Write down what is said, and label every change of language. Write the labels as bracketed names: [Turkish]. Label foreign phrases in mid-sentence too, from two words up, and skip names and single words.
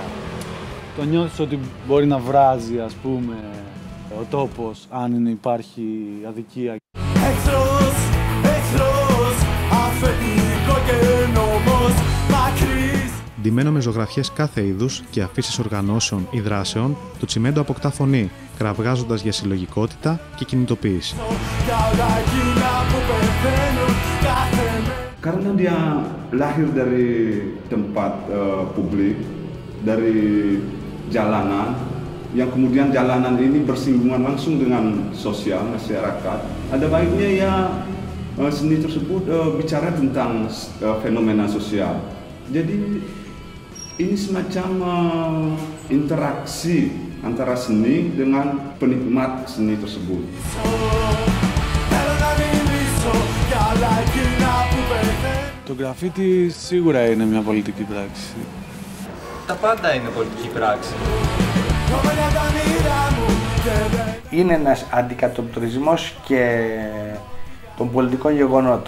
[Greek] Το νιώθεις ότι μπορεί να βράζει, ας πούμε, ο τόπος, αν υπάρχει αδικία. Εχθρός, αφεντικό και νόμος, μακρύς. Ντυμένο με ζωγραφιές κάθε είδους και αφήσεις οργανώσεων ή δράσεων, το τσιμέντο αποκτά φωνή, κραυγάζοντας για συλλογικότητα και κινητοποίηση. [Indonesian] Karena dia lahir dari tempat publik, dari jalanan, yang kemudian jalanan ini bersinggungan langsung dengan sosial masyarakat, ada baiknya ya seni tersebut bicara tentang fenomena sosial. Jadi ini semacam interaksi antara seni dengan penikmat seni tersebut. [Greek] Το γκραφίτι σίγουρα είναι μια πολιτική πράξη. Τα πάντα είναι πολιτική πράξη. Είναι ένας αντικατοπτρισμός και των πολιτικών γεγονότων.